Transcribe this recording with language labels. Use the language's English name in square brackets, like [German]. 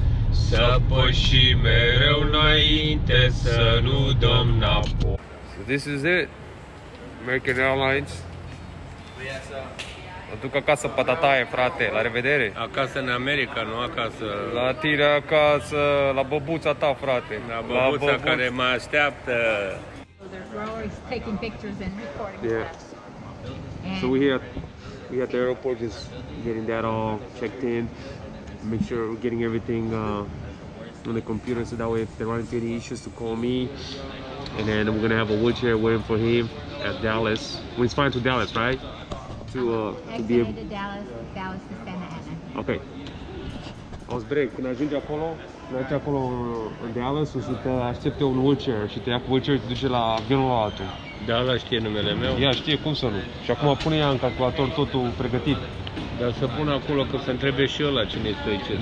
[Romanian] Să pășim mereu înainte, să nu dăm înapoi. [English] So this is it. American Airlines. [Romanian] Mă duc acasă patataie, frate. La revedere. Acasă în America, nu acasă. La tine acasă, la băbuța ta, frate. La băbuța care mă așteaptă. [English] We're always taking pictures and recording Yeah. stuff. So we at the airport, just getting that all checked in. Make sure we're getting everything on the computer, so that way if there aren't any issues to call me. And then we're gonna have a wheelchair waiting for him at Dallas. When he's flying to Dallas, right? To be able. To Dallas to Santa Ana. Ok. [Romanian] Auzi, bre, când ajungi acolo în Dallas, o să te aștepte un wheelchair și te ia cu wheelchair și te duce la avionul altul. Da, ăla știe numele meu. Ea știe, cum să nu. Și acum pune ea în calculator totul pregătit. Dar să pun acolo că să întrebe și ăla cine stă aici.